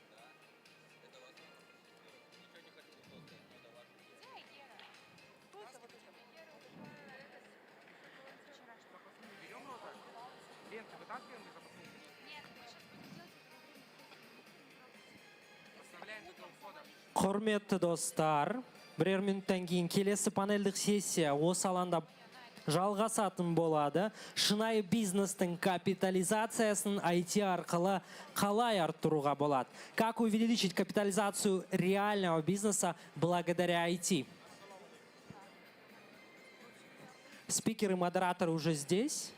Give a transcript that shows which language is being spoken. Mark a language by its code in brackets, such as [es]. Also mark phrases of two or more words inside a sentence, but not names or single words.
[ru] Ленты вытаскиваем из запасных? Нет, мы сейчас будем делать. Поставляем до входа. [kk] Құрметті достар, бірер минуттан кейін келесі панельдік сессия осы алаңда жалғасатын болады. Шынайы бизнестің капитализациясын IT арқылы қалай арттыруға болады? [ru] Как увеличить капитализацию реального бизнеса благодаря IT? Спикеры и модераторы уже здесь.